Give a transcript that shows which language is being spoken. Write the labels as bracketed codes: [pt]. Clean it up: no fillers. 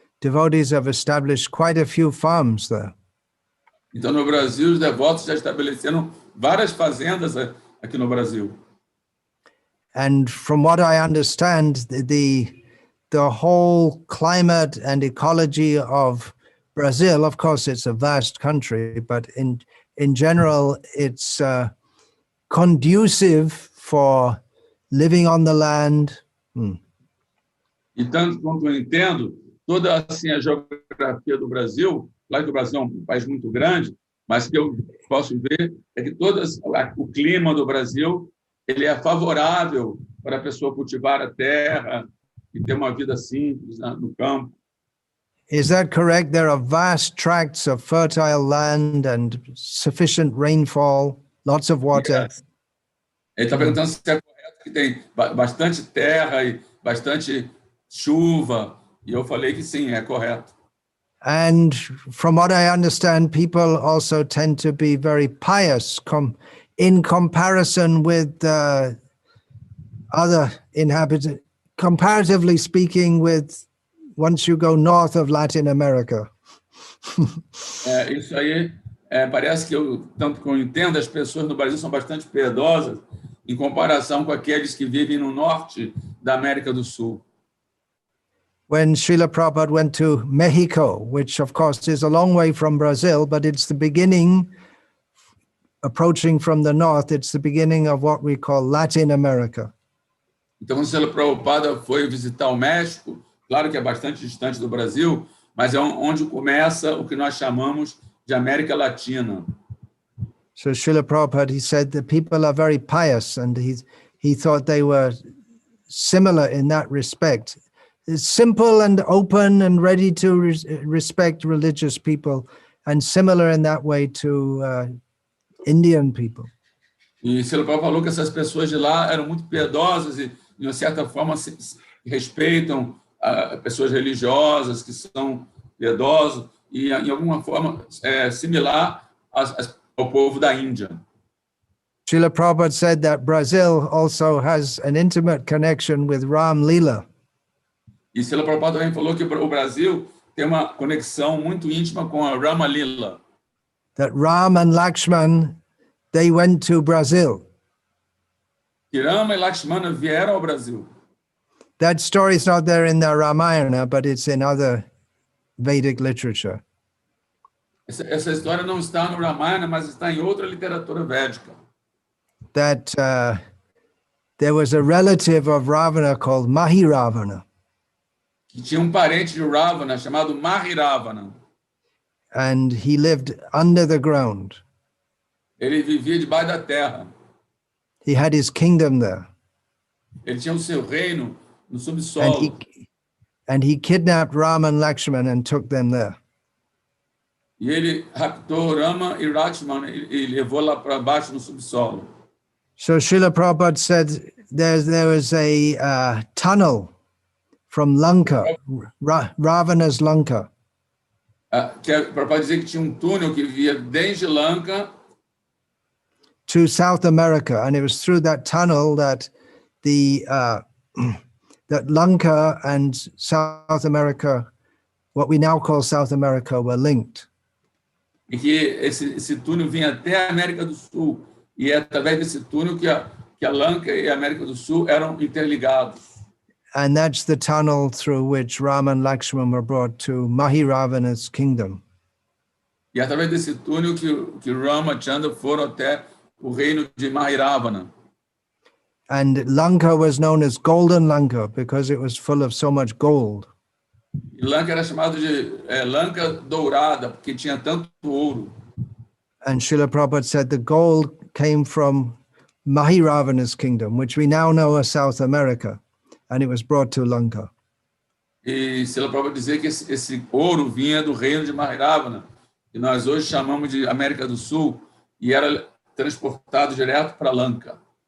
[en] devotees have established quite a few farms there. [pt] Então, no Brasil, os devotos já estabeleceram várias fazendas aqui no Brasil. [en] And from what I understand, the whole climate and ecology of Brazil, of course, it's a vast country, but in general, it's conducive for living on the land. [pt] E tanto quanto eu entendo, toda assim, a geografia do Brasil, claro que o Brasil é um país muito grande, mas o que eu posso ver é que o clima do Brasil ele é favorável para a pessoa cultivar a terra e ter uma vida simples no campo. [en] Is that correct? There are vast tracts of fertile land and sufficient rainfall, lots of water. [pt] Ele está perguntando se é correto que tem bastante terra e bastante chuva, e eu falei que sim, é correto. [en] And from what I understand, people also tend to be very pious in comparison with other inhabitants, comparatively speaking, with once you go north of Latin America. [pt] Isso aí, parece que tanto que eu entendo, as pessoas no Brasil são bastante piedosas em comparação com aqueles que vivem no norte da América do Sul. [en] When Srila Prabhupada went to Mexico, which of course is a long way from Brazil, but it's the beginning, approaching from the north, it's the beginning of what we call Latin America. [pt] Então, quando o Srila Prabhupada foi visitar o México, claro que é bastante distante do Brasil, mas é onde começa o que nós chamamos de América Latina. [en] So Srila Prabhupada, he said that people are very pious, and he thought they were similar in that respect. It's simple and open and ready to respect religious people, and similar in that way to Indian people. [pt] E Srila Prabhupada falou que essas pessoas de lá eram muito piedosas e, de uma certa forma, respeitam pessoas religiosas que são piedosos e, em alguma forma, similar ao povo da Índia. [en] Srila Prabhupada said that Brazil also has an intimate connection with Ram Lila. [pt] E Srila Prabhupada também falou que o Brasil tem uma conexão muito íntima com a Rama Lila. [en] That Ram and Lakshman, they went to Brazil. [pt] Que Rama e Lakshmana vieram ao Brasil. [en] That story is not there in the Ramayana, but it's in other Vedic literature. [pt] Essa história não está no Ramayana, mas está em outra literatura védica. [en] That there was a relative of Ravana called Mahiravana. [pt] Que tinha parente de Ravana chamado Mahiravana. [en] And he lived under the ground. [pt] Ele vivia debaixo da terra. [en] He had his kingdom there. [pt] Ele tinha o seu reino no subsolo. [en] And he kidnapped Ram and Lakshman and took them there. [pt] E ele raptou Rama e Lakshmana e levou lá para baixo no subsolo. [en] So Srila Prabhupada said there was a tunnel from Lanka, Ravana's Lanka. [pt] Prabhupada dizia que tinha túnel que via desde Lanka [en] to South America, and it was through that tunnel that that Lanka and South America, what we now call South America, were linked. [pt] E que esse túnel vinha até a América do Sul, e é através desse túnel que a Lanka e a América do Sul eram interligados. [en] And that's the tunnel through which Ram and Lakshman were brought to Mahiravana's kingdom. [pt] E através desse túnel que Rama e Chandra foram até o reino de Mahiravana. [en] And Lanka was known as Golden Lanka because it was full of so much gold. [pt] E Lanka era chamado de Lanka dourada porque tinha tanto ouro. [en] And Srila Prabhupada said the gold came from Mahiravana's kingdom, which we now know as South America, and it was brought to Lanka. [pt] E Srila Prabhupada dizia que esse ouro vinha do reino de Mahiravana, que nós hoje chamamos de América do Sul, e era transportado direto para Lanka.